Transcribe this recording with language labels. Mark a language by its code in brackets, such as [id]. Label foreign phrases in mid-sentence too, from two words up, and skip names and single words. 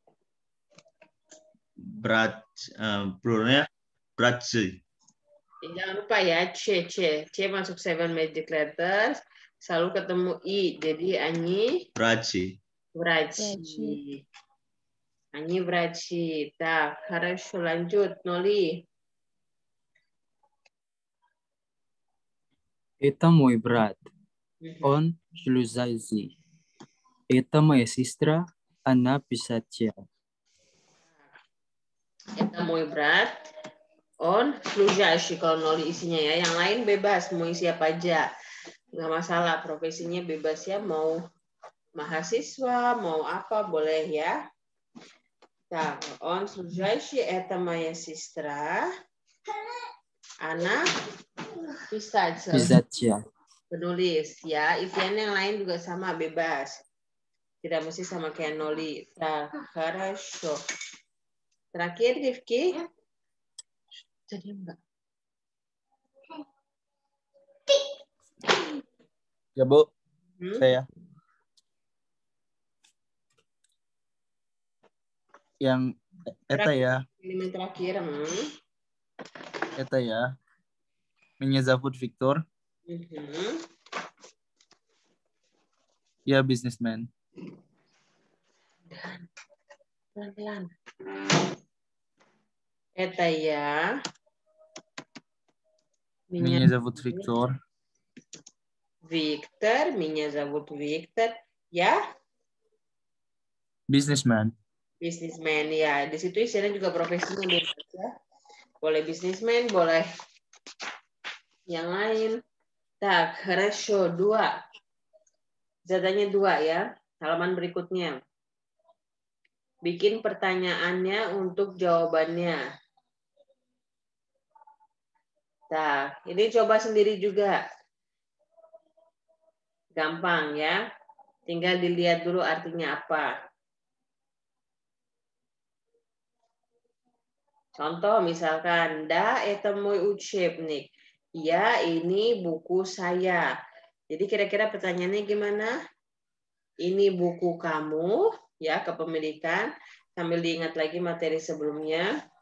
[id] Braj, pluralnya Brajsi. Jangan lupa ya, C masuk 7 magic letters, selalu ketemu I, jadi Anyi [ru] Braji. Они братья. [id] Tak, harus lanjut, Noli. [ru] Это мой брат. Он служащий. Это моя сестра. Она писатель. Это мой брат. On служащий [id] kalau Noli isinya ya. Yang lain bebas, mau isi apa aja. Nggak masalah, profesinya bebas ya. Mau mahasiswa, mau apa, boleh ya. [ru] Так, он служащий, это моя сестра. Она Писатель. [id] Penulis ya. Isian yang lain juga sama, bebas. Tidak mesti sama kayak Noli. Так, хорошо. Terakhir, Rifki. Jadi enggak. Ya, Bu. Saya. Yang eta ya. Elemen terakhir. Eta ya. [ru] Меня зовут Victor. [id] Ya, businessman. Pelan-pelan. Eta ya. [ru] Меня зовут Victor. Victor, меня зовут Victor. Ya? [id] Businessman. Businessman ya. Di situ isinya juga profesinya bebas ya. Boleh businessman, boleh yang lain. Tak, ratio 2. Zadanya 2 ya. Halaman berikutnya. Bikin pertanyaannya untuk jawabannya. Nah, ini coba sendiri juga. Gampang ya. Tinggal dilihat dulu artinya apa. Contoh misalkan, [ru] da это мой учебник. [id] Ya, ini buku saya. Jadi kira-kira pertanyaannya gimana? Ini buku kamu, ya, kepemilikan. Sambil diingat lagi materi sebelumnya.